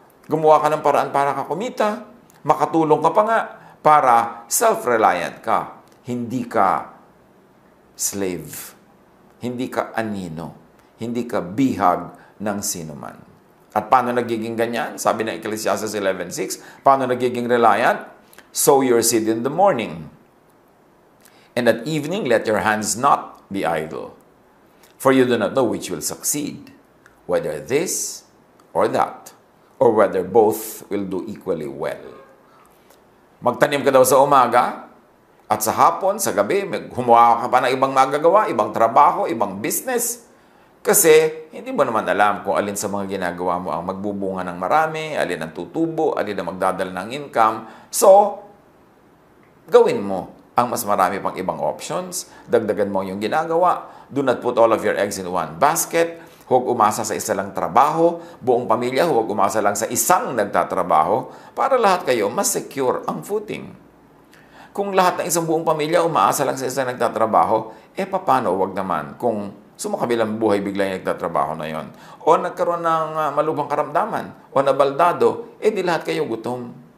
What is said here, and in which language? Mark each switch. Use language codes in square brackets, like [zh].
[tl] Gumawa ka ng paraan para ka kumita. Makatulong ka pa nga para self-reliant ka. Hindi ka slave. Hindi ka anino. Hindi ka bihag ng sinuman. At paano nagiging ganyan? Sabi ng Ecclesiastes 11:6, paano nagiging reliant? [en] Sow your seed in the morning. And at evening, let your hands not be idle. For you do not know which will succeed, whether this or that, or whether both will do equally well. [tl] Magtanim ka daw sa umaga, at sa hapon, sa gabi, humuha ka pa ng ibang magagawa, ibang trabaho, ibang business. Kasi, hindi mo naman alam kung alin sa mga ginagawa mo ang magbubunga ng marami, alin ang tutubo, alin ang magdadala ng income. So, gawin mo ang mas marami pang ibang options. Dagdagan mo yung ginagawa. [en] Do not put all of your eggs in one basket. [tl] Huwag umasa sa isa lang trabaho. Buong pamilya, huwag umasa lang sa isang nagtatrabaho para lahat kayo mas secure ang footing. Kung lahat ng isang buong pamilya umaasa lang sa isang nagtatrabaho, paano wag naman kung sumakabilang buhay bigla yung nagtatrabaho na yon? O nagkaroon ng malubhang karamdaman, o nabaldado, di lahat kayo gutom.